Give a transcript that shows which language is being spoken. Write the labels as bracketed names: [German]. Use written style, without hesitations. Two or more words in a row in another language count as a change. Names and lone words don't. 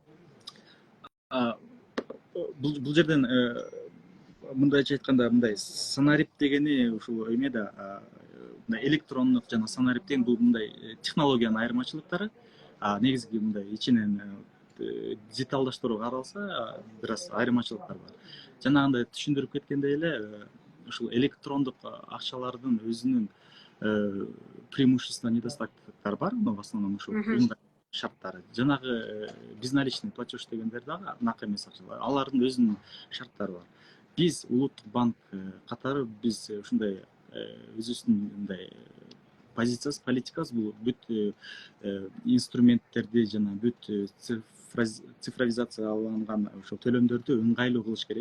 [Kyrgyz] Бул жерден мындайча айтканда, мындай санарип дегени ушул эме да, электрондук жана санарип деген бул мындай технологиянын айырмачылыктары. Негизги мындай ичинен деталдаштыруу каралса, бир аз айырмачылыктар бар. Жанагындай түшүндүрүп кеткендей эле, ушул электрондук акчалардын өзүнүн [Russian] преимущества, недостатоктор [Kyrgyz] бар, [Russian] но в основном [Kyrgyz] ушул шарттары. Жанагы [Russian] безналичный платеж [Kyrgyz] дегендер дагы нак эмес акчалар. Алардын өзүнүн шарттары бар. Биз улуттук банк катары биз ушундай өзүбүздүн мындай позициясы, политикабыз бул бүт инструменттерди жана бүт цифровизацияланган ошол төлөмдөрдү ыңгайлуу кылыш керек.